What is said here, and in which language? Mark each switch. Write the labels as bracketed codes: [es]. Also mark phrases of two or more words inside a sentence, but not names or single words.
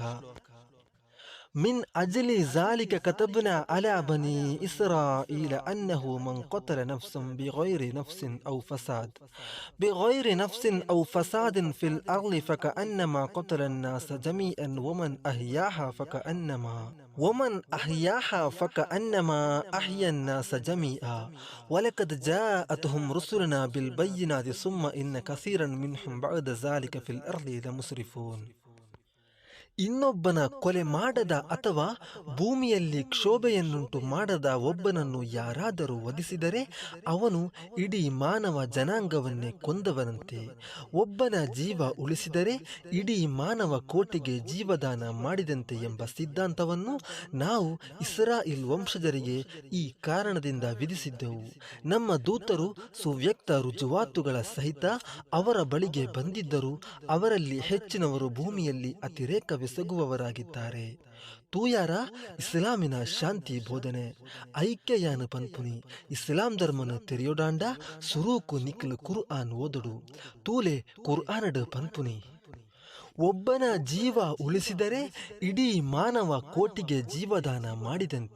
[ar] من أجل ذلك كتبنا على بني إسرائيل أنه من قتل نفسا بغير نفس أو فساد في الأرض فكأنما قتل الناس جميعا ومن أحياها فكأنما أحيا الناس جميعا ولقد جاءتهم رسلنا بالبينات ثم إن كثيرا منهم بعد ذلك في الأرض لمسرفون. [kn] ಇನ್ನೊಬ್ಬನ ಕೊಲೆ ಮಾಡದ ಅಥವಾ ಭೂಮಿಯಲ್ಲಿ ಕ್ಷೋಭೆಯನ್ನುಂಟು ಮಾಡದ ಒಬ್ಬನನ್ನು ಯಾರಾದರೂ ವಧಿಸಿದರೆ ಅವನು ಇಡೀ ಮಾನವ ಜನಾಂಗವನ್ನೇ ಕೊಂದವನಂತೆ. ಒಬ್ಬನ ಜೀವ ಉಳಿಸಿದರೆ ಇಡೀ ಮಾನವ ಕೋಟಿಗೆ ಜೀವದಾನ ಮಾಡಿದಂತೆ ಎಂಬ ಸಿದ್ಧಾಂತವನ್ನು ನಾವು ಇಸ್ರಾಯೇಲ್ ವಂಶಜರಿಗೆ ಈ ಕಾರಣದಿಂದ ವಿಧಿಸಿದ್ದೆವು. ನಮ್ಮ ದೂತರು ಸುವ್ಯಕ್ತ ರುಜುವಾತುಗಳ ಸಹಿತ ಅವರ ಬಳಿಗೆ ಬಂದಿದ್ದರು. ಅವರಲ್ಲಿ ಹೆಚ್ಚಿನವರು ಭೂಮಿಯಲ್ಲಿ ಅತಿರೇಕವೆಸಗುವವರಾಗಿದ್ದಾರೆ. [tcy] ತೂಯಾರ ಇಸ್ಲಾಮಿನ ಶಾಂತಿ ಬೋಧನೆ ಐಕ್ಯಯಾನ ಪನ್ಪುನಿ ಇಸ್ಲಾಂ ಧರ್ಮನು ತೆರೆಯೋಡಾಂಡ ಸುರೂಕು ನಿಖಲು ಕುರ್ಆನ್ ಓದುಡು ತೂಲೆ ಕುರ್ಆನಡ್ ಪನ್ಪುನಿ. [kn] ಒಬ್ಬನ ಜೀವ ಉಳಿಸಿದರೆ ಇಡೀ ಮಾನವ ಕೋಟಿಗೆ ಜೀವದಾನ ಮಾಡಿದಂತೆ.